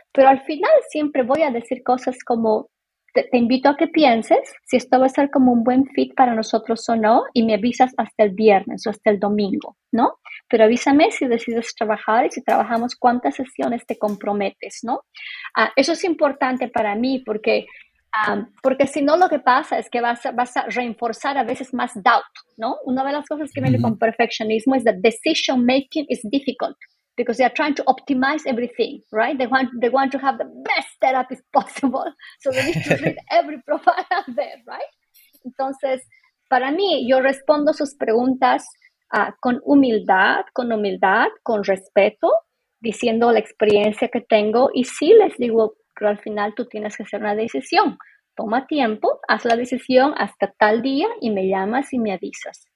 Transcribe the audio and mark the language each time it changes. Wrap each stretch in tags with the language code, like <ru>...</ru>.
<es>Pero al final siempre voy a decir cosas como, te invito a que pienses si esto va a ser como un buen fit para nosotros o no y me avisas hasta el viernes o hasta el domingo, ¿no? Pero avísame si decides trabajar y si trabajamos cuántas sesiones te comprometes, ¿no? Eso es importante para mí porque si no lo que pasa es que vas a reforzar a veces más doubt, ¿no? Una de las cosas que viene con perfeccionismo es that decision making is difficult.</es> <en>Because they are trying to optimize everything, right? They want to have the best therapist possible. So they need to read every profile out there, right?</en> <es>Entonces, para mí, yo respondo sus preguntas con humildad, con respeto, diciendo la experiencia que tengo y sí les digo, pero al final tú tienes que hacer una decisión. Toma tiempo, haz la decisión hasta tal día y me llamas y me avisas.</es>